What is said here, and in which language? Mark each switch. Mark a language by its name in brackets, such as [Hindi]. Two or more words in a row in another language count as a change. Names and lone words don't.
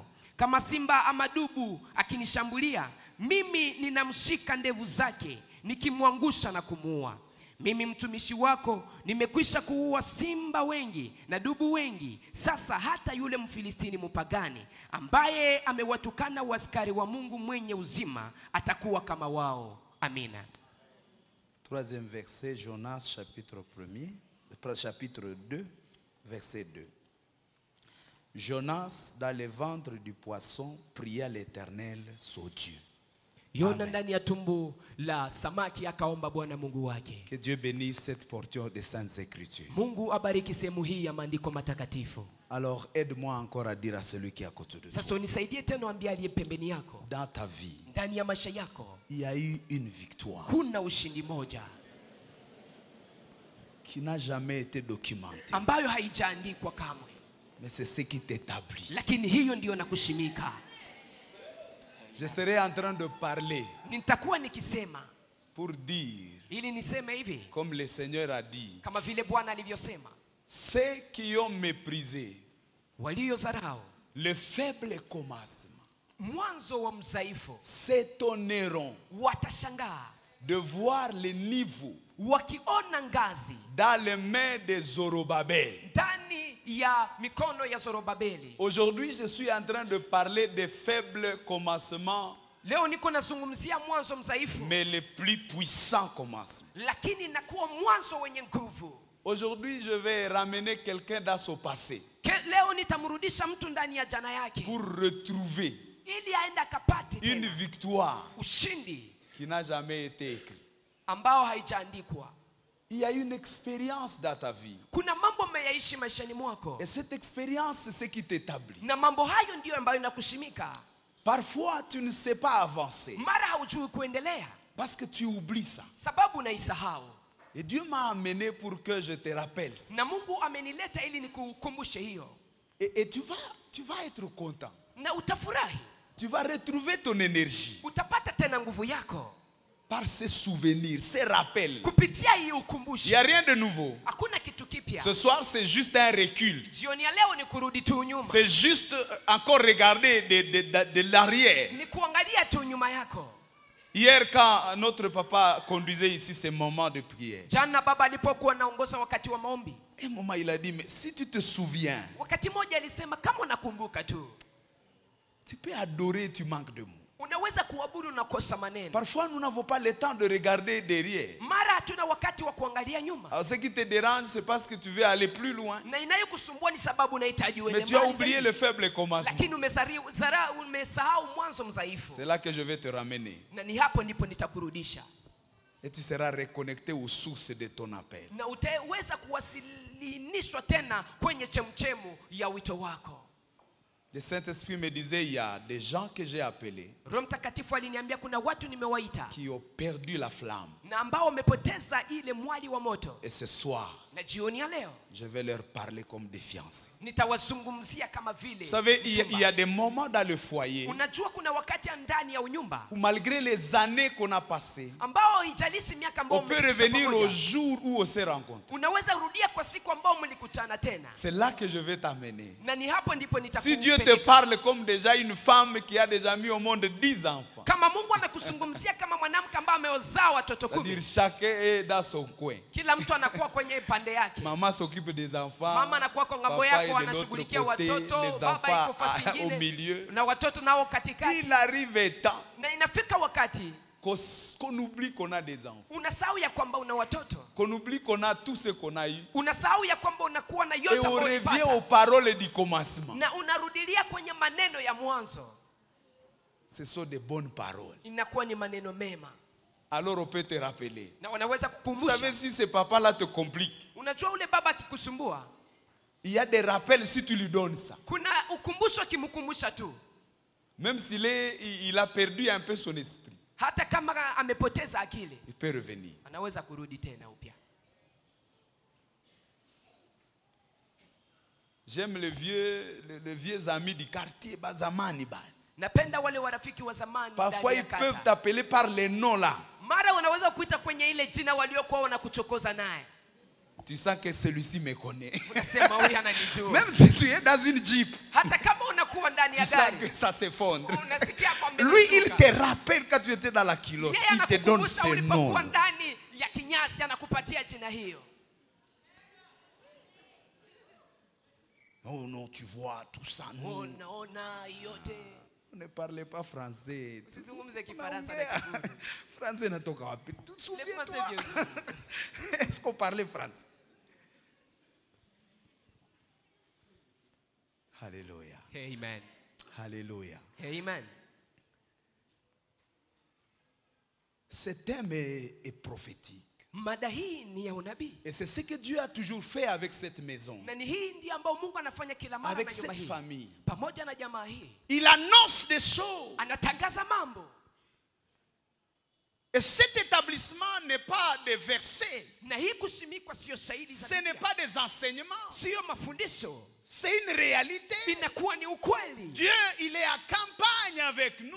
[Swahili] Kama simba ama dubu akinishambulia, mimi ninamshika ndevu zake, nikimwangusha na kumuua. Mimi mtumishi wako nimekwisha kuua simba wengi na dubu wengi. Sasa hata yule Mfilistini mpagani ambaye amewatukana askari wa Mungu mwenye uzima atakuwa kama wao. Amina. [French] Troisième verset, Jonas chapitre 1, chapitre 2, verset 2. Jonas, dans le ventre du poisson, pria l'Éternel, son Dieu. [Swahili] Yona ndani ya tumbo la samaki akaomba Bwana Mungu wake. [French] Que Dieu bénisse cette portion des Saintes Écritures. [Swahili] Mungu abariki sehemu hii ya maandiko matakatifu. [French] Alors aide-moi encore à dire à celui qui est à côté de toi. [Swahili] Sasa unisaidie tena ambia aliye pembeni yako. [French] Dans ta vie, [Swahili] Ndani ya maisha yako [French] il y a eu une victoire [Swahili] kuna ushindi moja [French] qui n'a jamais été documentée. [Swahili] ambayo haijaandikwa kamwe. [French] Mais c'est ce qui t'établit. [Swahili] Lakini hiyo ndio nakushimika. [French] Je serai en train de parler [Swahili] Nitakuwa nikisema [French] pour dire [Swahili] ili niseme hivi, [French] comme le Seigneur a dit, [Swahili] kama vile Bwana alivyosema, [French] ceux qui ont méprisé [Swahili] waliozarau [French] le faible commencement [Swahili] mwanzo wa mzaifu [French] s'étonneront [Swahili] watashangaa [French] de voir le niveau [Swahili] wakiona ngazi [French] dans les mains de Zorobabel. [Swahili] ndani ya mikono ya Zorobabeli. [French] Aujourd'hui, je suis en train de parler des faibles commencements, [Swahili] Leo niko nazungumzia mwanzo mzaifu, [French] mais les plus puissants commencements. [Swahili] lakini nakuwa mwanzo wenye nguvu. [French] Aujourd'hui, je vais ramener quelqu'un dans son passé [Swahili] Leo nitamrudisha mtu ndani ya jana yake [French] pour retrouver [Swahili] ili aende akapate [French] une [Swahili] tena [French] victoire [Swahili] ushindi [French] qui n'a jamais été écrite. [Swahili] ambao haijaandikwa. [French] Il y a une expérience dans ta vie. [Swahili] Kuna mambo umeyaishi maishani mwako, [French] Et cette expérience, c'est ce qui t'établit. [Swahili] na mambo hayo ndiyo ambayo inakushimika. [French] Parfois, tu ne sais pas avancer [Swahili] Mara haujui kuendelea [French] parce que tu oublies ça. [Swahili] sababu unaisahau, [French] Et Dieu m'a amené pour que je te rappelle ça. [Swahili] na Mungu amenileta ili nikukumbushe hiyo, [French] Et tu vas être content. [Swahili] na utafurahi, [French] Tu vas retrouver ton énergie [Swahili] utapata tena nguvu yako [French] par ces souvenirs, ces rappels. [Swahili] kupitia hii [French] Il n'y [Swahili] ukumbusho. [French] a rien de nouveau. [Swahili] Hakuna kitu kipya. [French] Ce soir, c'est juste un recul. [Swahili] Jioni ya leo ni kurudi tu nyuma, [French] C'est juste encore regarder de l'arrière. [Swahili] ni kuangalia tu nyuma yako. [French] Hier, quand notre papa conduisait ici ces moments de prière, [Swahili] Jana baba alipokuwa naongoza wakati wa maombi, [French] un moment il a dit, mais si tu te souviens, [Swahili] wakati mmoja alisema, kama unakumbuka tu [French] tu peux adorer, tu manques de mots. [Swahili] unaweza kuabudu na kosa maneno. [French] Parfois, nous n'avons pas le temps de regarder derrière. [Swahili] Mara hatuna wakati wa kuangalia nyuma, [French] Alors, ce qui te dérange, c'est parce que tu veux aller plus loin. [Swahili] na inayokusumbua ni sababu unahitaji [French] Mais [Swahili] uende [French] tu as [Swahili] mbali [French] oublié [Swahili] zaidi. [French] le faible commencement. [Swahili] Lakini umesahau mwanzo mzaifu, [French] C'est là que je vais te ramener. [Swahili] na ni hapo ndipo nitakurudisha, [French] Et tu seras reconnecté aux sources de ton appel. [Swahili] na utaweza kuwasilinishwa tena kwenye chemchemu ya wito wako. [French] Le Saint-Esprit me disait, il y a des gens que j'ai appelés [Swahili] Roho Mtakatifu aliniambia kuna watu nimewaita [French] qui ont perdu la flamme. [Swahili] na ambao wamepoteza ile mwali wa moto, [French] Et ce soir, [Swahili] na jioni ya leo [French] je vais leur parler comme des fiancés. [Swahili] nitawazungumzia kama vile. [French] Vous savez, il y [Swahili] mchumba. [French] a des moments dans le foyer [Swahili] Unajua kuna wakati ndani ya unyumba [French] où malgré les années qu'on a passées, [Swahili] ambao haijalishi miaka ambayo [French] on peut [Swahili] mmepitisha [French] revenir au [Swahili] pamoja, [French] jour où on s'est rencontrés. [Swahili] unaweza rudia kwa siku ambao mlikutana tena, [French] C'est là que je vais t'amener. [Swahili] na ni hapo ndipo [French] Si Dieu te [Swahili] nitakupeleka. [French] parle comme déjà une femme qui a déjà mis au monde 10 enfants, [Swahili] Kama Mungu anakuzungumzia kama mwanamke ambaye ameozaa watoto [French] c'est-à-dire [Swahili] 10, [French] chacun est dans son coin. [Swahili] kila mtu anakuwa kwenye pande yake. [French] Maman s'occupe des enfants, [Swahili] Mama anakuwa kwa ngambo [French] papa est [Swahili] yako, [French] de l'autre [Swahili] anashughulikia [French] côté, [Swahili] watoto, [French] les [Swahili] baba [French] enfants [Swahili] yuko fasi [French] au [Swahili] nyingine, [French] milieu. [Swahili] na watoto nao katikati. [French] Il arrive un temps [Swahili] Na inafika wakati [French] qu'on oublie qu'on a des enfants, [Swahili] unasahau ya kwamba una watoto, [French] qu'on oublie qu'on a tout ce qu'on a eu, [Swahili] unasahau ya kwamba unakuwa na [French] et [Swahili] yote [French] on [Swahili] ambayo [French] revient [Swahili] ulipata, [French] aux paroles du commencement. [Swahili] na unarudilia kwenye maneno ya mwanzo. [French] Ce sont des bonnes paroles. [Swahili] Inakuwa ni maneno mema, [French] Alors on peut te rappeler. [Swahili] na wanaweza [French] Vous savez, [Swahili] kukumbusha. [French] si ce papa-là te complique, [Swahili] Unajua ule baba akikusumbua, [French] il y a des rappels si tu lui donnes ça. [Swahili] kuna ukumbusho akimkumbusha tu, [French] Même il a perdu un peu son esprit, [Swahili] hata kama amepoteza akili, [French] il peut revenir. [Swahili] anaweza kurudi tena upya. [French] J'aime les vieux amis du quartier, [Swahili] Bazamani. Napenda wale warafiki wa zamani [French] Parfois, [Swahili] ndani [French] ils [Swahili] ya [French] peuvent [Swahili] kata. [French] t'appeler par les noms là. [Swahili] Mara unaweza kuita kwenye ile jina waliokuwa wanakuchokoza naye, [French] Tu sens que celui-ci me connaît. [Swahili] unasema huyu ananijua. [French] Même si tu es dans une jeep, [Swahili] Hata kama unakuwa ndani [French] tu [Swahili] ya [French] sens que [Swahili] gari, [French] ça s'effondre. [Swahili] unasikia kwamba [French] Lui, il [Swahili] imeshuka. [French] te rappelle quand tu étais dans la culotte. [Swahili] Yeye [French] Il te donne [Swahili] anakukumbusha [French] ce nom. [Swahili] ulipokuwa ndani ya kinyasi, anakupatia jina hiyo. [French] Oh non, tu vois tout ça. Non. [Swahili] Unaona yote. [French] On ne parle pas français. [Swahili] Usizungumze Kifaransa na Unaongea. Kiguru. Français natoka wapi? [French] Tu te Laisse-moi souviens, ce toi? Est-ce qu'on parlait français? Alléluia. Amen. Alléluia. Amen. Ce thème est prophétique. [Swahili] Mada hii ni ya unabii. [French] Et c'est ce que Dieu a toujours fait avec cette maison, [Swahili] Na ni hii ndiyo ambayo Mungu anafanya kila mara [French] avec [Swahili] na nyumba [French] cette [Swahili] hii. [French] famille. [Swahili] Pamoja na jamaa hii. [French] Il annonce des choses. [Swahili] Anatangaza mambo. [French] Et cet établissement n'est pas des versets. [Swahili] Na hii kusimikwa sio shahidi za [French] Ce n'est [Swahili] Biblia. [French] pas des enseignements. [Swahili] Sio mafundisho. [French] C'est une réalité. [Swahili] Inakuwa ni ukweli. [French] Dieu, il est à campagne avec nous,